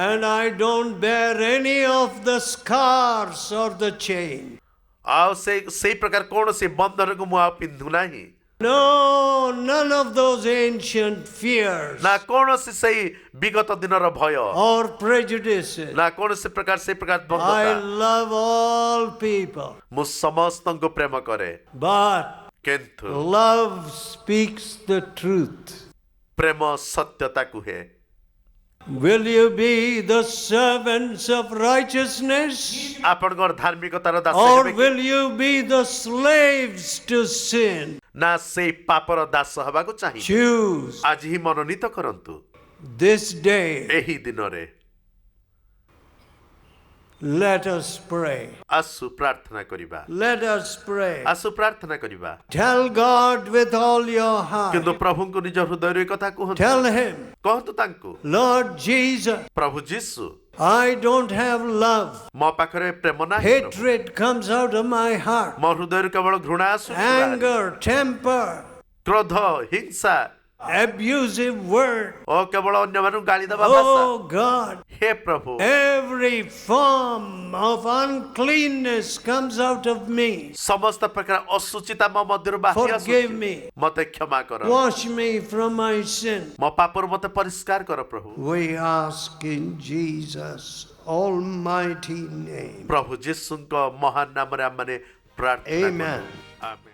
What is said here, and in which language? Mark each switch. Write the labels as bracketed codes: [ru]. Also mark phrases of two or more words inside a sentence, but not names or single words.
[en] And I don't bear any of the scars or the chain. [or] ଆଉ ସେଇ ପ୍ରକାର କୌଣସି ବନ୍ଧନକୁ ମୁଁ ଆଉ ପିନ୍ଧୁ ନାହିଁ [en] No, none of those ancient fears [or] ନା କୌଣସି ସେଇ ବିଗତ ଦିନର ଭୟ [en] or prejudices. [or] ନା କୌଣସି ପ୍ରକାର ସେଇ ପ୍ରକାର [en] I [or] ବନ୍ଧୁତା [en] love all people, [or] ମୁଁ ସମସ୍ତଙ୍କୁ ପ୍ରେମ କରେ [en] but [or] କିନ୍ତୁ [en] love speaks the truth. [or] ପ୍ରେମ ସତ୍ୟତା କୁହେ। [en] Will you be the servants of righteousness, [or] ଆପଣଙ୍କର ଧାର୍ମିକତାର ଦାସ [en] or [or] ହେବେ କି? [en] will you be the slaves to sin? [or] ନା ସେଇ ପାପର ଦାସ ହେବାକୁ ଚାହିଁ [en] Choose [or] ଆଜି ହିଁ ମନୋନୀତ କରନ୍ତୁ [en] this day. [or] ଏହି ଦିନରେ। [en] Let us pray. [or] ଆସୁ ପ୍ରାର୍ଥନା କରିବା [en] Let us pray. [or] ଆସୁ ପ୍ରାର୍ଥନା କରିବା [en] Tell God with all your [or] କିନ୍ତୁ [en] heart. [or] ପ୍ରଭୁଙ୍କୁ ନିଜ ହୃଦୟରୁ ଏ କଥା କୁହନ୍ତୁ [en] Tell Him, [or] କହନ୍ତୁ ତାଙ୍କୁ [en] Lord Jesus, [or] ପ୍ରଭୁ ଯୀଶୁ [en] I don't have love. [or] ମୋ ପାଖରେ ପ୍ରେମ ନାହିଁ ପ୍ରଭୁ। [en] Hatred comes out of my heart. [or] ମୋ ହୃଦୟରୁ କେବଳ ଘୃଣା ଆସୁଛି ବାହାରି। [en] Anger, temper, [or] କ୍ରୋଧ ହିଂସା [en] abusive word. [or] ଓ କେବଳ ଅନ୍ୟମାନଙ୍କୁ ଗାଳି ଦେବା ଭାଷା। [en] Oh God, [or] ହେ ପ୍ରଭୁ [en] every form of uncleanness comes out of me. [or] ସମସ୍ତ ପ୍ରକାର ଅଶୁଚିତା ମୋ ମଧ୍ୟରୁ ବାହାରି [en] Forgive [or] ଆସୁଛି [en] me. [or] ମତେ କ୍ଷମା କର [en] Wash me from my sin. [or] ମୋ ପାପରୁ ମତେ ପରିଷ୍କାର କର ପ୍ରଭୁ। [en] We ask in Jesus' almighty name. [or] ପ୍ରଭୁ ଯୀଶୁଙ୍କ ମହାନ ନାମରେ ଆମମାନେ ପ୍ରାର୍ଥନା [en] Amen. [or] କରୁ। ଆମେନ୍।